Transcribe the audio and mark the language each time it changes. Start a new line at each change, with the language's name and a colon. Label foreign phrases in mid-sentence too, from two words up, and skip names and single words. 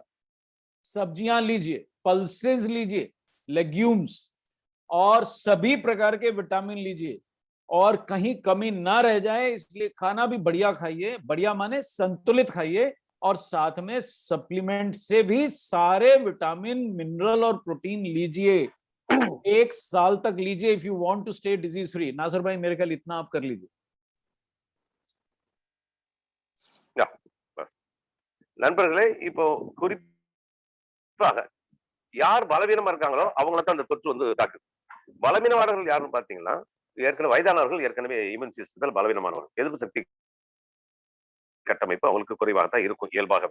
Hindi: सब्जियां लीजिए, पल्सेस लीजिए, लेग्यूम्स, और सभी प्रकार के विटामिन लीजिए, और कहीं कमी ना रह जाए इसलिए खाना भी बढ़िया खाइए. बढ़िया माने संतुलित खाइए, और साथ में सप्लीमेंट से भी सारे विटामिन, मिनरल और प्रोटीन लीजिए. 1 साल तक लीजिए
English: if you want to stay disease free.
Hindi: नासर भाई, मेरे ख्याल इतना आप कर लीजिए.
Tamil: நண்பர்களே, இப்போ குறிப்பாக யார் பலவீனமா இருக்காங்களோ அவங்கள தான் அந்த தொற்று வந்து தாக்குது. பலவீனமானவர்கள் யாருன்னு பாத்தீங்கன்னா, ஏற்கனவே வயதானவர்கள், ஏற்கனவே இம்யூன் சிஸ்டத்தில் பலவீனமானவர்கள், எதிர்ப்பு சக்தி கட்டமைப்பு அவங்களுக்கு குறைவாக தான் இருக்கும் இயல்பாகவே.